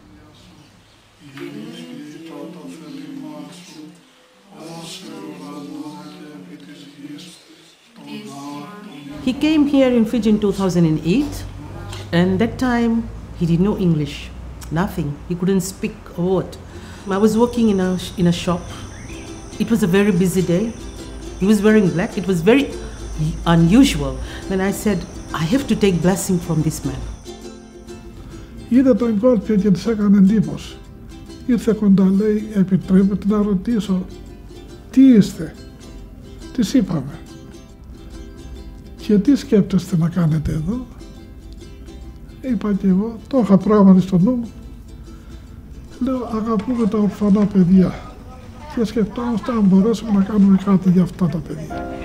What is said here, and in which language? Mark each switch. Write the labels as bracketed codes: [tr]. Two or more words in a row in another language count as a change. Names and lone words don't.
[en] He came here in Fiji in 2008, and that time he didn't know English, nothing. He couldn't speak a word. I was working in a shop. It was a very busy day. He was wearing black. It was very unusual. Then I said, I have to take blessing from this man. [el] Είδε το εγκόλπιο και της έκανε εντύπωση. Ήρθε κοντά, λέει, επιτρέπετε να ρωτήσω, τι είστε? Της είπαμε. Και τι σκέπτεστε να κάνετε εδώ? Είπα και εγώ, το είχα πράγματι στο νου μου. Λέω, αγαπούμε τα ορφανά παιδιά. και σκεφτόμαστε αν μπορέσουμε να κάνουμε κάτι για αυτά τα παιδιά.